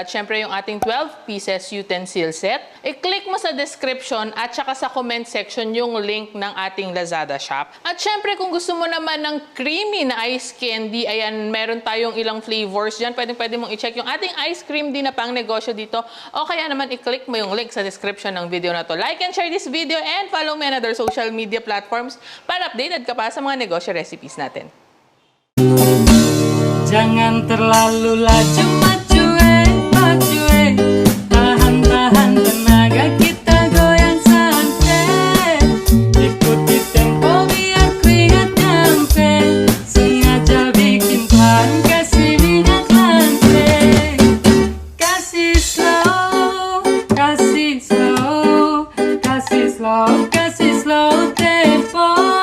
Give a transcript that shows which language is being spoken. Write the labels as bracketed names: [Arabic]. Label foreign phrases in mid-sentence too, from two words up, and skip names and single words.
[Filipino] At syempre, yung ating [English] 12 pieces utensil set. [Filipino] I-click mo sa description at saka sa [English] comment section [Filipino] yung link ng ating Lazada shop. At syempre, kung gusto mo naman ng creamy na [English] ice candy, [Filipino] ayan, meron tayong ilang flavors dyan. Pwede mong i-check yung ating [English] ice cream [Filipino] din na pang negosyo dito. O kaya naman, i-click mo yung link sa description ng video na to. [English] Like and share this video and follow me on other social media platforms [Filipino] para updated ka pa sa mga negosyo recipes natin. [Indonesian] Jangan terlalu laju maju tahan-tahan tenaga kita goyang santai, ikuti tempo biar keringat nyampe, sengaja bikin pelan kasih minyak lantai, kasih slow, kasih slow, kasih slow, kasih slow tempo,